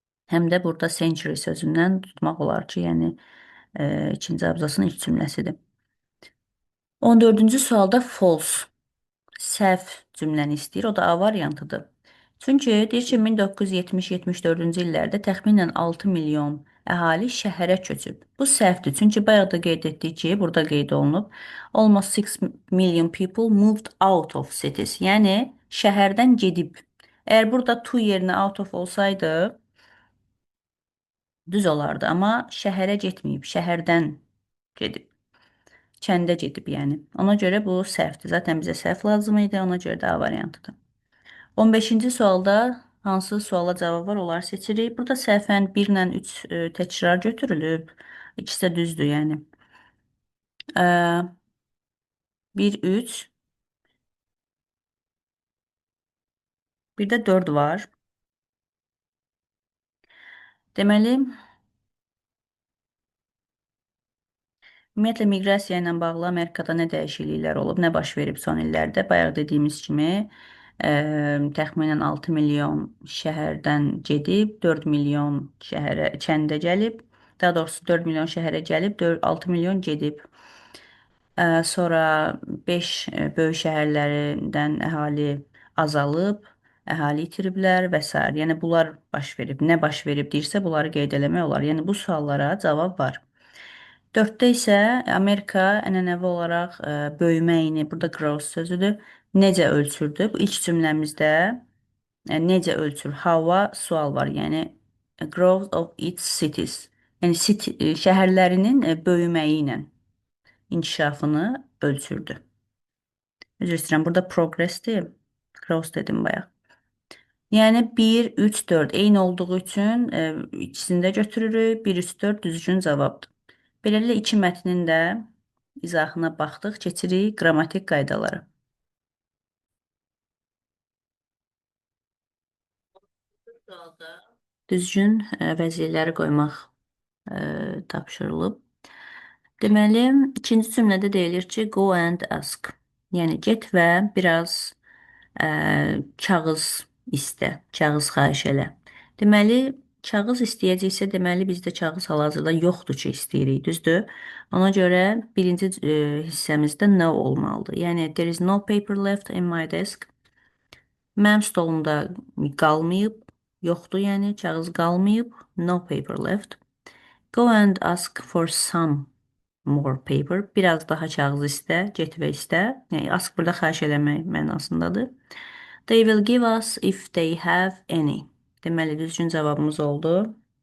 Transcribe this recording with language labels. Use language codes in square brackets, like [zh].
[az] Həm də burada century sözündən tutmaq olar ki, yəni ikinci abzasın ilk cümləsidir. 14-cü sualda false, səhv cümləni istəyir. O da A variantıdır. Çünki deyir ki, 1970-74-cü illərdə təxminən 6 milyon əhali şəhərə köçüb. Bu səhvdir. Çünki bayaq da qeyd etdik ki, burada qeyd olunub. [en] Almost 6 million people moved out of cities. [az] Yəni şəhərdən gedib. Əgər burada to yerinə out of olsaydı düz olardı, amma şəhərə getməyib, şəhərdən gedib. Kəndə gedib, yəni. Ona görə bu səhvdir. Zaten bizə səhv lazım idi, ona görə də A variantıdır. 15-ci sualda hansı suala cavab var, onları seçirik. Burada səhvən 1 ilə 3 təkrar götürülüb. İkisi də düzdür, yəni. 1, 3. Bir də 4 var. Deməli, ümumiyyətlə miqrasiya ilə bağlı Amerikada nə dəyişikliklər olub, nə baş verib son illərdə? Bayaq dediyimiz kimi təxminən 6 milyon şəhərdən gedib, 4 milyon kəndə gəlib. Daha doğrusu 4 milyon şəhərə gəlib, 6 milyon gedib. Sonra 5 böyük şəhərlərindən əhali azalıb, əhali itiriblər və s. Yəni bunlar baş verib. Nə baş verib deyirsə, bunları qeyd eləmək olar. Yəni bu suallara cavab var. 4-də isə Amerika ənənəvi olaraq böyüməyini, burada growth sözüdür, necə ölçürdü? Bu ilk cümləmizdə necə ölçür? Hava sual var, yəni [en] growth of its cities. [az] Yəni şəhərlərinin böyüməyi ilə inkişafını ölçürdü. Üzr istəyirəm, burada progressdir, growth dedim bayaq. Yəni 1, 3, 4 eyni olduğu üçün ikisini də götürürük. 1, 3, 4 düzgün cavabdır. Beləliklə, 2 mətnin də izahına baxdıq, keçirik qrammatik qaydaları. Düzgün vəzirləri qoymaq tapşırılıb. Deməli, ikinci cümlədə deyilir ki, [en] go and ask. [az] Yəni, get və biraz kağız istə, kağız xahiş elə. Deməli, kağız istəyəcəksə, deməli bizdə kağız hal-hazırda yoxdur ki, istəyirik, düzdür? Ona görə birinci hissəmizdə no olmalıdır. Yəni, [en] there is no paper left in my desk. [az] Mənim stolumda qalmayıb, yoxdur, yəni kağız qalmayıb. [en] No paper left. Go and ask for some more paper. [az] Biraz daha kağız istə, get və istə. Yəni ask burada xahiş eləmək mənasındadır. [en] They will give us if they have any. [az] Deməli düzgün cavabımız oldu.